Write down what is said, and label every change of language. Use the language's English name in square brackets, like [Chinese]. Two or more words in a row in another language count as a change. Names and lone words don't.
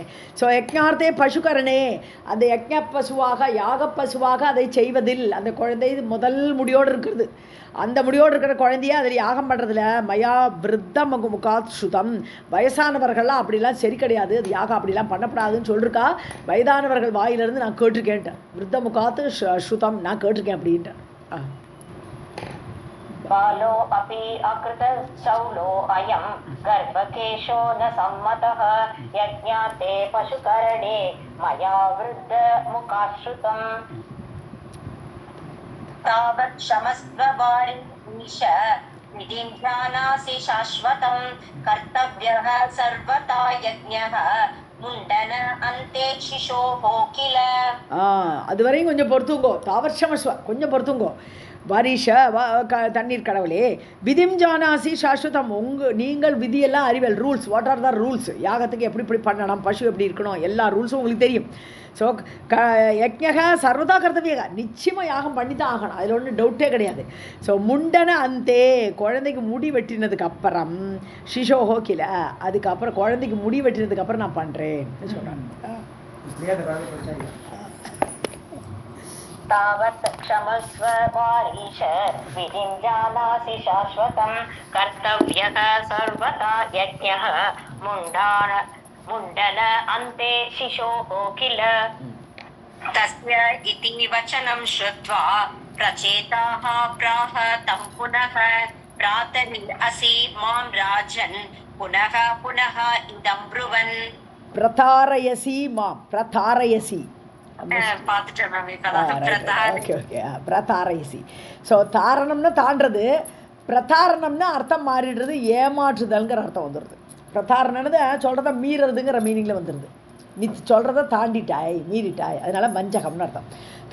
[Tamil] ஸோ [Sanskrit] यज्ञार्थे पशुकरणे [Tamil] அந்த யக்ஞ பசுவாக யாக பசுவாக அதை செய்வதில் அந்த குழந்தை முதல் முடியோடு இருக்கிறது. அந்த முடியோடு இருக்கிற குழந்தைய அதில் யாகம் பண்ணுறதுல [Sanskrit] मया वृद्ध मुखात् श्रुतम् [Tamil] வயசானவர்கள்லாம் அப்படிலாம் சரி கிடையாது. அது யாகம் அப்படிலாம் பண்ணப்படாதுன்னு சொல்லிருக்கா. வயதானவர்கள் வாயிலிருந்து நான் கேட்டிருக்கேன்ட்டேன். [Sanskrit] वृद्ध मुखात् श्रुतम् [Tamil] நான் கேட்டிருக்கேன் அப்படின்ட்டேன். [Sanskrit] बालो अपि अकृत चौलो अयं गर्भकेशो न सम्मतः यज्ञाते पशुकरणे मया वृद्ध मुखाश्रुतम्. तावत् क्षमस्व वारीश विधिं जानासि शाश्वतं कर्तव्यः सर्वथा यज्ञः मुण्डन अन्ते शिशोः किल. [Tamil] அது வரையும் கொஞ்சம் பொறுத்துங்கோ. தாவர்ஷமஸ்வ கொஞ்சம் பொறுத்துங்கோ. வாரிஷ தண்ணீர் கடவுளே [Sanskrit] विधिं जानासि शाश्वतम् [Tamil] நீங்கள் விதியெல்லாம் அறிவல் ரூல்ஸ். [English] What are the rules? [Tamil] யாகத்துக்கு எப்படி இப்படி பண்ணணும், பசு எப்படி இருக்கணும், எல்லா ரூல்ஸும் உங்களுக்கு தெரியும். ஸோ [Sanskrit] यज्ञः सर्वथा कर्तव्यः [Tamil] நிச்சயமாக யாகம் பண்ணி தான் ஆகணும். அதில் ஒன்றும் டவுட்டே கிடையாது. ஸோ [Sanskrit] मुण्डन अन्ते [Tamil] குழந்தைக்கு முடி வெட்டினதுக்கு அப்புறம் [Sanskrit] शिशोः किल [Tamil] அதுக்கப்புறம் குழந்தைக்கு முடி வெட்டினதுக்கு அப்புறம் நான் பண்ணுறேன்னு சொல்கிறேன். [Sanskrit] तावत् क्षमस्व वारीश विधिं जानासि शाश्वतं कर्तव्यः सर्वथा यज्ञः मुण्डन अन्ते शिशोः किल. तस्य इति वचनं श्रुत्वा प्रचेताः प्राह तं पुनः प्रातरिल् असि मां राजन् पुनः पुनः इदं ब्रुवन्. प्रतारयसि मां प्रतारयसि பிரதாரயசி. [Tamil] ஸோ தாரணம்னா தாண்டது, பிரதாரணம்னா அர்த்தம் மாறிடுறது, ஏமாற்றுதல்ங்கிற அர்த்தம் வந்துடுது. பிரதாரணம்னு சொல்கிறத மீறதுங்கிற மீனிங்கில் வந்துடுது. நீ சொல்கிறத தாண்டிட்டாய் மீறிட்டாய், அதனால வஞ்சகம்னு அர்த்தம்.